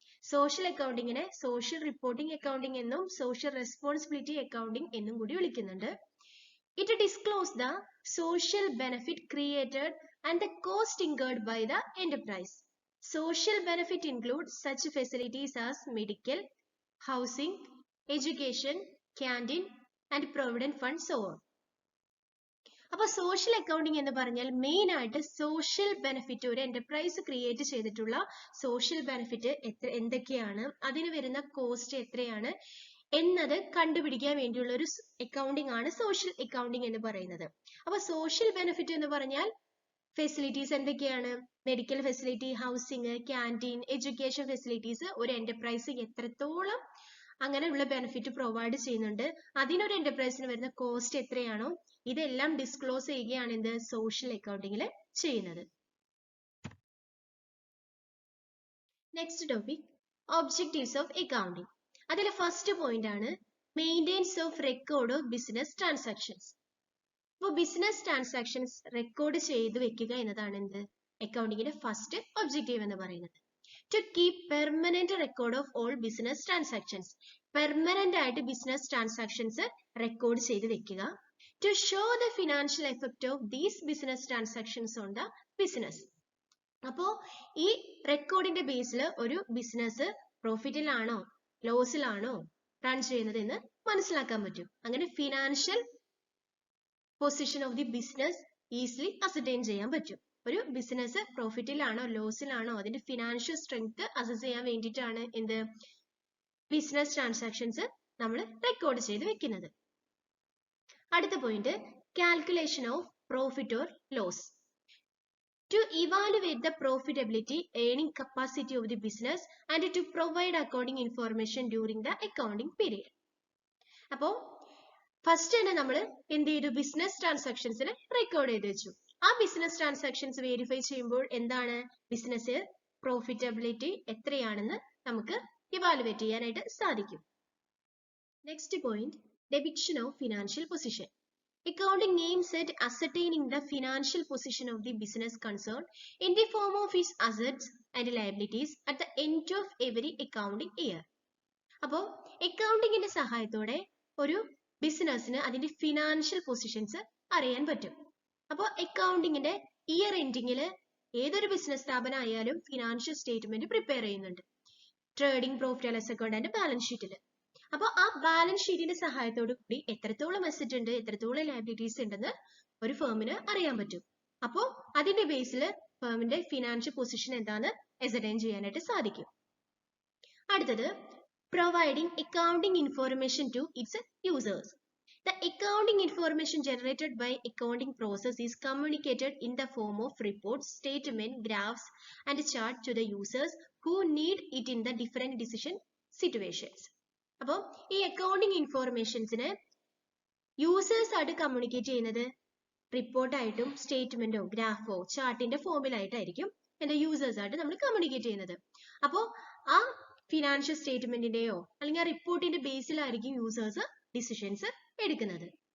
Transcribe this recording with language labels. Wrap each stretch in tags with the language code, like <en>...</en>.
<ml>Social അക്കൗണ്ടിങ്ങിനെ social reporting accounting എന്നും social responsibility accounting എന്നും കൂടി വിളിക്കുന്നുണ്ട്.</ml> <en>It disclose the social benefit created and the cost incurred by the enterprise. Social benefit include such facilities as medical, housing, education, canteen and provident fund, so on.</en> <ml>അപ്പോൾ social accounting എന്ന് പറഞ്ഞാൽ main ആയിട്ട് social benefit ഒരു enterprise create ചെയ്തിട്ടുള്ള social benefit എന്തൊക്കെയാണ്, അതിന് വരുന്ന cost എത്രയാണ് എന്നത് കണ്ടുപിടിക്കാൻ വേണ്ടിയുള്ള ഒരു അക്കൗണ്ടിങ് ആണ് സോഷ്യൽ അക്കൗണ്ടിങ് എന്ന് പറയുന്നത്. അപ്പോൾ സോഷ്യൽ ബെനിഫിറ്റ് എന്ന് പറഞ്ഞാൽ ഫെസിലിറ്റീസ് എന്തൊക്കെയാണ്? Medical facility, housing, canteen, education facilities ഒരു എന്റർപ്രൈസ് എത്രത്തോളം അങ്ങനെയുള്ള ബെനിഫിറ്റ് പ്രൊവൈഡ് ചെയ്യുന്നുണ്ട്, അതിനൊരു എന്റർപ്രൈസിന് വരുന്ന കോസ്റ്റ് എത്രയാണോ ഇതെല്ലാം ഡിസ്ക്ലോസ് ചെയ്യുകയാണ് എന്ത് സോഷ്യൽ അക്കൗണ്ടിങ്ങിൽ ചെയ്യുന്നത്.</ml> <en>Next topic objectives of accounting.</en> <ml>അതിലെ ഫസ്റ്റ് പോയിന്റ് ആണ്</ml> <en>Maintenance of record of business transactions.</en> <ml>അപ്പോൾ ബിസിനസ് ട്രാൻസാക്ഷൻസ് റെക്കോർഡ് ചെയ്ത് വെക്കുക എന്നതാണ് എന്ത് അക്കൗണ്ടിങ്ങിന്റെ ഫസ്റ്റ് ഒബ്ജക്റ്റീവ് എന്ന് പറയുന്നത്.</ml> <en>To keep permanent record of all business transactions.</en> <ml>Permanent ആയിട്ട് ബിസിനസ് ട്രാൻസാക്ഷൻസ് റെക്കോർഡ് ചെയ്ത് വെക്കുക.</ml> <en>To show the financial effect of these business transactions on the business.</en> <ml>അപ്പോൾ ഈ റെക്കോർഡിന്റെ ബേസിൽ ഒരു ബിസിനസ് പ്രോഫിറ്റിലാണോ ലോസിലാണോ റൺ ചെയ്യുന്നത് എന്ന് മനസ്സിലാക്കാൻ പറ്റും. അങ്ങനെ</ml> <en>financial position of the business</en> <ml>easily ascertain ചെയ്യാൻ പറ്റും. ഒരു ബിസിനസ് പ്രോഫിറ്റിലാണോ ലോസിലാണോ അതിന്റെ ഫിനാൻഷ്യൽ സ്ട്രെങ്ത് അസസ് ചെയ്യാൻ വേണ്ടിയിട്ടാണ് എന്ത് ബിസിനസ് ട്രാൻസാക്ഷൻസ് നമ്മൾ റെക്കോർഡ് ചെയ്ത് വെക്കുന്നത്. അടുത്ത point</ml> <en>Calculation of profit or loss. To evaluate the profitability, earning capacity of the business and to provide accounting information during the accounting period.</en> <ml>അപ്പോൾ first തന്നെ നമ്മൾ എന്ത് ചെയ്തു ബിസിനസ് ട്രാൻസാക്ഷൻസിനെ റെക്കോർഡ് ചെയ്ത് വെച്ചു. ആ ബിസിനസ് ട്രാൻസാക്ഷൻസ് വെരിഫൈ ചെയ്യുമ്പോൾ എന്താണ് ബിസിനസ് പ്രോഫിറ്റബിലിറ്റി എത്രയാണെന്ന് നമുക്ക് ഇവാലുവേറ്റ് ചെയ്യാനായിട്ട് സാധിക്കും. Next point</ml> <en>Depiction of financial position. Accounting aims at ascertaining the financial position of the business concerned in the form of its assets and liabilities at the end of every accounting year.</en> <ml>അപ്പോൾ അക്കൗണ്ടിങ്ങിന്റെ സഹായത്തോടെ ഒരു ബിസിനസ്സിന് അതിന്റെ financial positions അറിയാൻ പറ്റും. അപ്പോൾ അക്കൗണ്ടിങ്ങിന്റെ year എൻഡിങ്ങിൽ ഏതൊരു business സ്ഥാപനം ആയാലും ഫിനാൻഷ്യൽ സ്റ്റേറ്റ്മെന്റ് പ്രിപ്പയർ ചെയ്യുന്നുണ്ട്.</ml> <en>Trading profit and loss account and balance ഷീറ്റിൽ.</en> <ml>അപ്പോൾ ആ ബാലൻസ് ഷീറ്റിന്റെ സഹായത്തോടു കൂടി എത്രത്തോളം അസറ്റ് ഉണ്ട് എത്രത്തോളം ലയബിലിറ്റീസ് ഉണ്ടെന്ന് ഒരു ഫേമിന് അറിയാൻ പറ്റും. അപ്പോൾ അതിന്റെ ബേസിൽ ഫേമിന്റെ ഫിനാൻഷ്യൽ പൊസിഷൻ എന്താന്ന് അസർടൈൻ ചെയ്യാനായിട്ട് സാധിക്കും. അടുത്തത്</ml> <en>Providing accounting information to its users. The accounting information generated by accounting process is communicated in the form of reports, statement, graphs and chart to the users who need it in the different decision situations.</en> <ml>അപ്പോൾ ഈ accounting ഇൻഫോർമേഷൻസിന് users ആയിട്ട് communicate ചെയ്യുന്നത് റിപ്പോർട്ടായിട്ടും സ്റ്റേറ്റ്മെന്റോ ഗ്രാഫോ ചാർട്ടിന്റെ ഫോമിലായിട്ടായിരിക്കും എന്റെ users ആയിട്ട് നമ്മൾ communicate ചെയ്യുന്നത്. അപ്പോൾ ആ ഫിനാൻഷ്യൽ സ്റ്റേറ്റ്മെന്റിന്റെയോ അല്ലെങ്കിൽ ആ റിപ്പോർട്ടിന്റെ ബേസിലായിരിക്കും യൂസേഴ്സ് ഡിസിഷൻസ് എടുക്കുന്നത്.</ml>